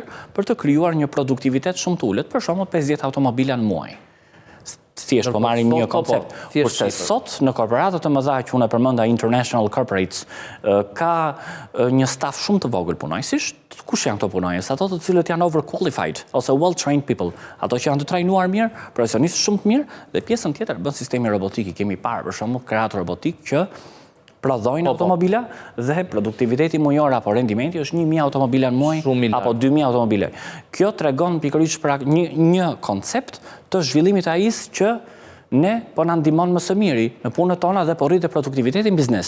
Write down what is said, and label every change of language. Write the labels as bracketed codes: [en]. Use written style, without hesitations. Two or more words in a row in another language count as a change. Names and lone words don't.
[sq] Për të krijuar një produktivitet shumë të ulët, për shembull 50 automobila në muaj. Thjesht po marrim një koncept. Kurse sot në korporatat të mëdha që unë përmenda [en] international corporates [sq] ka një staf shumë të vogël punojësish. Kush janë këto punojës? Ato të cilët janë overqualified ose [en] well-trained people. [sq] Ato që janë të trajnuar mirë, profesionistë shumë të mirë dhe pjesën tjetër bën sistemi robotik. Kemi parë për shembull kreator robotik që prodhojnë automobila dhe produktiviteti mujor apo rendimenti është 1000 automobila në muaj apo 2000 automobile. Kjo tregon pikërisht për një koncept të zhvillimit të AI-s që ne po na ndihmon më së miri në punët tona dhe po rritet produktiviteti në biznes.